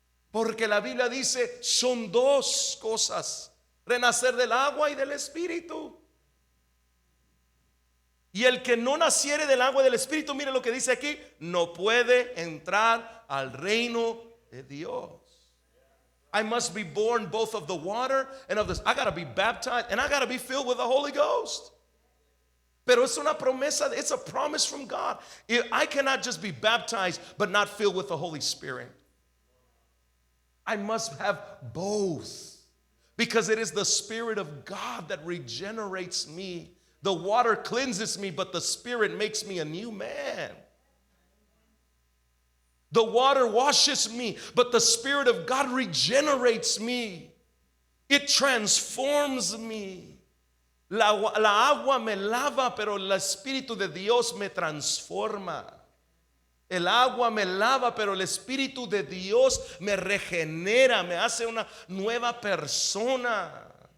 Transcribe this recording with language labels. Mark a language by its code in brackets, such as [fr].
[es] Porque la Biblia dice, son dos cosas. Renacer del agua y del Espíritu. Y el que no naciere del agua y del Espíritu, mire lo que dice aquí, no puede entrar al reino de Dios. [en] I must be born both of the water and of this. I got to be baptized and I got to be filled with the Holy Ghost. [es] Pero es una promesa, [en] it's a promise from God. I cannot just be baptized but not filled with the Holy Spirit. I must have both. Because it is the Spirit of God that regenerates me. The water cleanses me, but the Spirit makes me a new man. The water washes me, but the Spirit of God regenerates me. It transforms me. [es] La agua me lava, pero el Espíritu de Dios me transforma. El agua me lava, pero el Espíritu de Dios me regenera, me hace una nueva persona.